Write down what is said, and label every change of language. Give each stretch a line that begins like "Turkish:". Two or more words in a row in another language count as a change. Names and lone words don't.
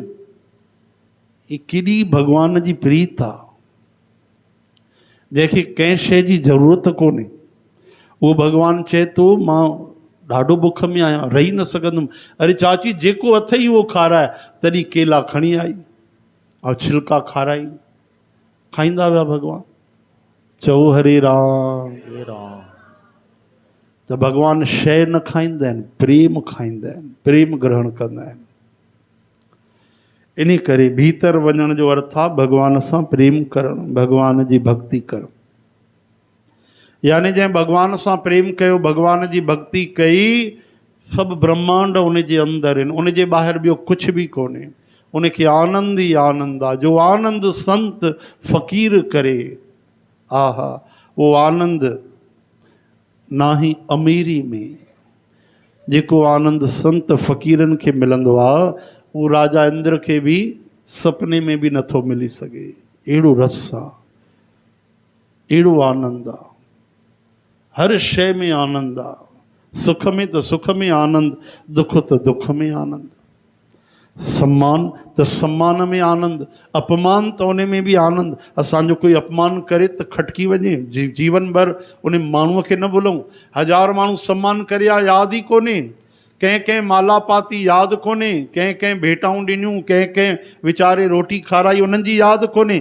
Sindhi: ही केॾी भॻवान जी प्रीत आहे, जंहिंखे कंहिं शइ जी ज़रूरत कोन्हे। उहो भॻवानु चए थो, मां ॾाढो बुख में आहियां, रही न सघंदुमि। अरे चाची जेको अथई उहो खाराए। तॾहिं केला खणी आई ऐं छिलका खाराई, खाईंदा विया भॻवानु। चओ हरे राम। त भॻवानु शइ न खाईंदा आहिनि, प्रेम खाईंदा आहिनि, प्रेम ग्रहण कंदा आहिनि। इन करे भीतर वञण जो अर्थ आहे भॻवान सां प्रेम करणु, भॻवान जी भक्ति करणु। यानी जंहिं भॻवान सां प्रेम कयो, भॻवान जी भक्ति कई, सभु ब्रह्मांड उन जे अंदरि आहिनि, उन जे ॿाहिरि ॿियो कुझु बि कोन्हे। उनखे आनंद ई आनंद आहे। जो आनंद संत फ़क़ीर करे, आहा, उहो आनंद नाही अमीरी में। जेको आनंद संत फ़क़ीरनि खे मिलंदो आहे, उहो राजा इंद्र खे बि सपने में बि नथो मिली सघे। अहिड़ो रस आहे, अहिड़ो आनंद आहे। हर शइ में आनंद आहे। सुख में त सुख में आनंद, दुख त दुख में आनंद, सम्मान त सम्मान में आनंद, अपमान त उन में बि आनंद। असांजो कोई अपमान करे त खटकी वञे, जीवन भर उन माण्हूअ खे न भुलऊं। 1000 माण्हू सम्मान करे आ, यादि ई कोन्हे। कंहिं कंहिं माला पाती, यादि कोन्हे। कंहिं कंहिं भेटाऊं ॾिनियूं, कंहिं कंहिं वीचारे रोटी खाराई, उन्हनि जी यादि कोन्हे।